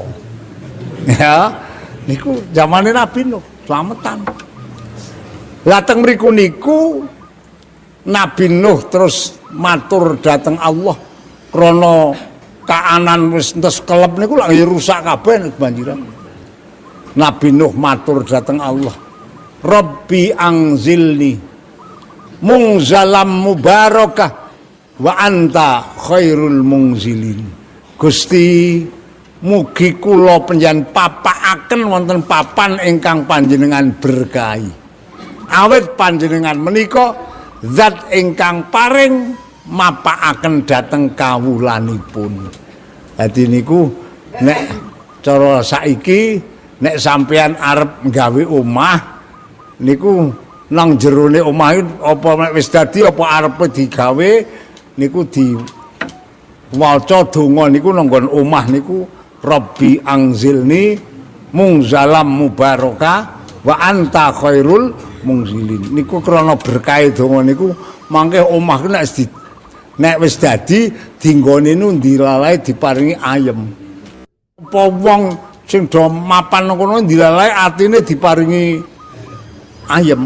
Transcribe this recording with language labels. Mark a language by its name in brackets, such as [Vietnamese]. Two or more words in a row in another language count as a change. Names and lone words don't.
[Javanese] Ya, niku zamane Nabi Nuh, slametan. Lah teng mriku niku Nabi Nuh terus matur dhateng Allah krana kaanan wis entes kelep niku lak rusak kabeh kebanjiran. Nabi Nuh matur dhateng Allah, [Arabic] رب أنزلني منزلا مباركا وأنت خير المنزلين. [Javanese] Gusti mugi kula panjenengan papakaken wonten papan ingkang panjenengan berkahi. Awit panjenengan menika zat ingkang paring mapakaken dhateng kawulanipun. Dadi niku nek cara saiki nek sampeyan arep gawe omah niku nang jerone omah apa nek wis dadi apa arepe digawe niku di waca donga niku nang nggon omah niku [Arabic] رب أنزلني منزلا مباركا وأنت خير المنزلين. [Javanese] Niku krana berkah donga niku mangke omah nek wis dadi dinggone nu dilalae diparingi ayem. Apa wong sing do mapan kono dilalae atine diparingi ayem.